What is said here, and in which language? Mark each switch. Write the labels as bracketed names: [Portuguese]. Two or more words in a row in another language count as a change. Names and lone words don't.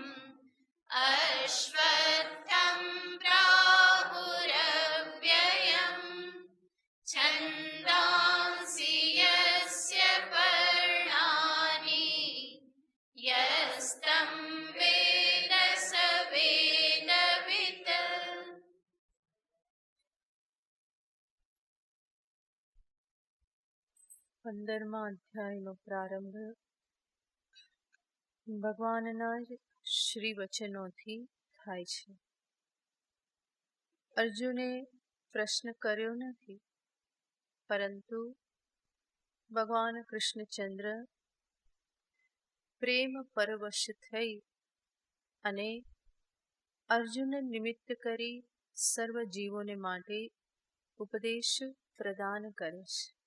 [Sanskrit] अश्वत्थं प्राहुरव्ययम् छन्दांसि यस्य पर्णानि यस्तं वेद स वेदवित्। [Gujarati] 15મા અધ્યાયનો પ્રારંભ ભગવાનના જ શ્રી વચનોથી થાય છે. અર્જુને પ્રશ્ન કર્યો નથી, પરંતુ ભગવાન કૃષ્ણચંદ્ર પ્રેમ પરવશ થઈ અને અર્જુન નિમિત્ત કરી સર્વ જીવોને માટે ઉપદેશ પ્રદાન કરે છે.